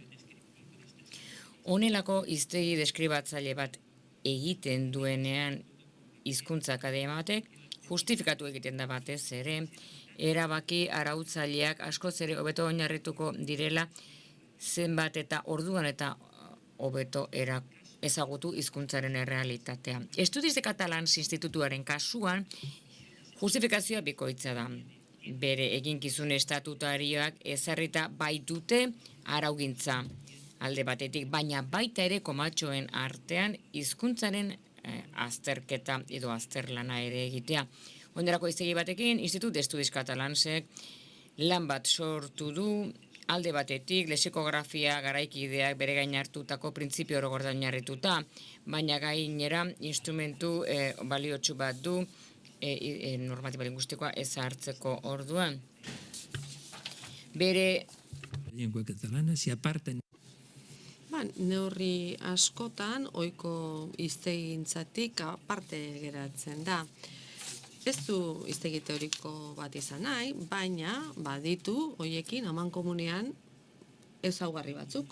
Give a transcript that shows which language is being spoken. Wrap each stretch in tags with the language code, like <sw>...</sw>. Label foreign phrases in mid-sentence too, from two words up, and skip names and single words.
<eu>Honelako hiztegi deskribatzaile bat egiten duenean hizkuntza akademia batek justifikatu egiten da batez ere erabaki arautzaileak askoz ere hobeto oinarrituko direla zenbat eta orduan eta hobeto ezagutu hizkuntzaren errealitatea. Estudis de Catalans institutuaren kasuan justifikazioa bikoitza da. Bere eginkizun estatutarioak ezarrita baitute araugintza alde batetik, baina baita ere komatxoen artean hizkuntzaren azterketa edo azterlana ere egitea. Onerako hiztegi batekin, Institut d'Estudis Catalansek lan bat sortu du, alde batetik lexikografia garaikideak bere gain hartutako printzipio orogorda oinarrituta, baina gainera instrumentu baliotsu bat du normatiba lingüistikoa ezartzeko orduan. Bere</eu> <es>lengua catalana se apartan.</es> <eu>Neurri askotan ohiko hiztegintzatik aparte geratzen da. Ez du hiztegi teoriko bat izan nahi, baina baditu hoiekin amankomunean ezaugarri batzuk.</eu>